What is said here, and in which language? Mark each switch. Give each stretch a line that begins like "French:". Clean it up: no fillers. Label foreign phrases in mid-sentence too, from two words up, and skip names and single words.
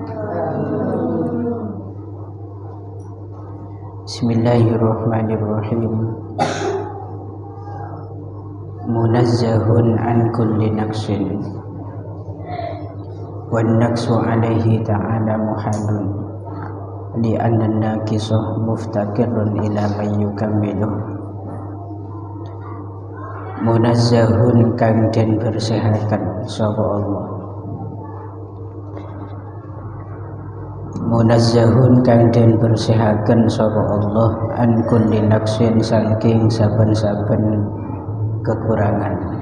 Arabic: Bismillahirrahmanirrahim. منزه عن كل نقص والنقص عليه تعالى محال لأن الناقص مفتقر إلى من يكمله.
Javanese: Munazzahun kang den bersihaken sapa Allah. Munazzahun kang den bersihaken sapa Allah
Arabic: عن كل نقص
Javanese: saking saben-saben kekurangan.